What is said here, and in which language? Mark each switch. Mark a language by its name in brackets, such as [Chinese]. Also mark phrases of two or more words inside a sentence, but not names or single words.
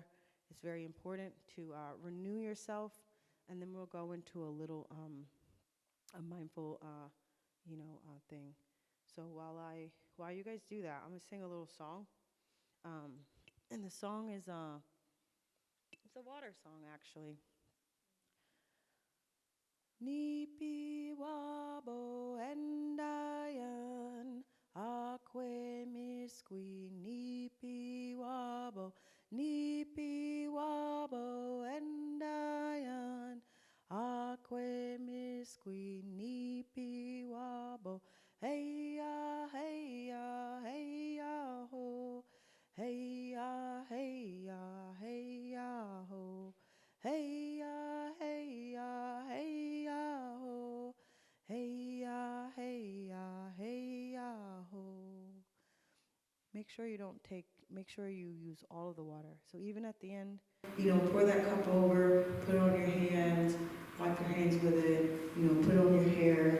[English] It's very important to renew yourself, and then we'll go into a little a mindful thing. So while you guys do that, I'm gonna sing a little song, and the song is it's a water song actually. [Ojibwa] Nipi wabo endayan Aqua misqui nipi wabo, nipi wabo endayan. Aqua misqui nipi wabo. Hey ya, hey ya, hey ya ho. Hey ya, hey ya, hey ya ho. Hey ya, hey ya, hey ya ho. Hey ya, hey ya, hey ya ho. [English] Make sure you use all of the water. So even at the end, pour that cup over, put it on your hands, wipe your hands with it, put it on your hair.